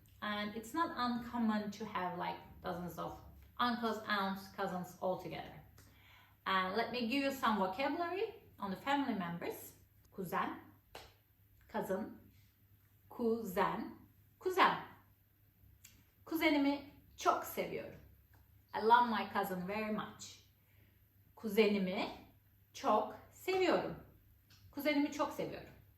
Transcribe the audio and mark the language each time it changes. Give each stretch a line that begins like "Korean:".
English: And it's not uncommon to have like dozens of uncles, aunts, cousins all together. And let me give you some vocabulary on the family members. Kuzen, cousin, kuzen,
Turkish: Kuzen. Kuzenimi çok seviyorum.
English: I love my cousin very much.
Turkish: Kuzenimi çok seviyorum. Kuzenimi çok seviyorum.